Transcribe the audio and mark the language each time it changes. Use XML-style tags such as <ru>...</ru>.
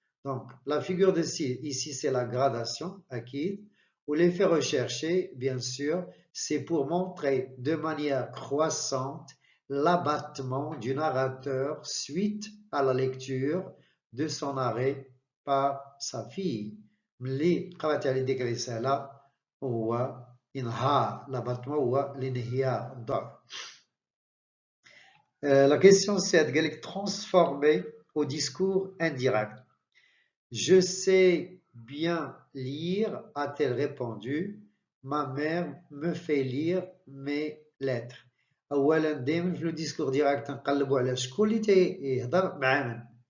<fr>Donc, la figure de style, ici, c'est la gradation, acquise, ou l'effet recherché, bien sûr, c'est pour montrer de manière croissante l'abattement du narrateur suite à la lecture de son arrêt par sa fille.</fr> <ar>ملي قرأت على ديك الرسالة هو إنهار l'abattement هو الانهيار الضعف.</ar> <fr>La question 7,</fr> <ar>قال لك</ar> <fr>transformer au discours indirect. Je sais bien lire, a-t-elle répondu. Ma mère me fait lire mes lettres.</fr> <ar>أولا دائما في لو ديسكور ديراكت نقلبوا على شكون اللي تيهضر مع من.</ar>